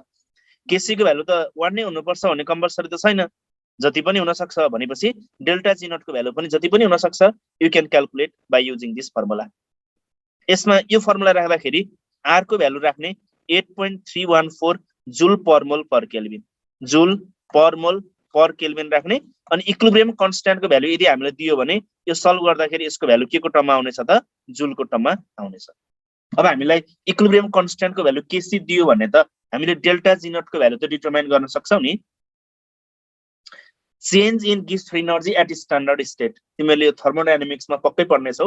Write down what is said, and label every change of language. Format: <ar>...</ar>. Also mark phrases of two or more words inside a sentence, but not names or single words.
<ne>केसी को भ्यालु त 1 नै हुनुपर्छ भन्ने कम्पल्सरी त छैन, जति पनि हुन सक्छ भनेपछि</ne> <en>delta G naught</en> <ne>को भ्यालु पनि जति पनि हुन सक्छ।</ne> <en>you can calculate by using this formula.</en> <ne>यसमा यो फर्मुला राख्दाखेरि आर को भ्यालु राख्ने 8.314</ne> <en>joule per mole per kelvin, joule per mole per kelvin</en> <ne>राख्ने, अनि</ne> <en>equilibrium constant</en> <ne>को भ्यालु यदि हामीले दियो भने यो सल्भ गर्दाखेरि यसको भ्यालु के को टर्ममा आउनेछ त जुल को टर्ममा आउनेछ। अब हामीलाई</ne> <en>equilibrium constant</en> <ne>को भ्यालु केसी दियो भने त हामीले</ne> <en>delta G naught</en> <ne>को भ्यालु त डिटरमाइन गर्न सक्छौं नि।</ne> <en>change in Gibbs free energy at standard state,</en> <ne>तिमीले यो थर्मोडायनामिक्स मा पक्कै पढ्ने छौ।</ne>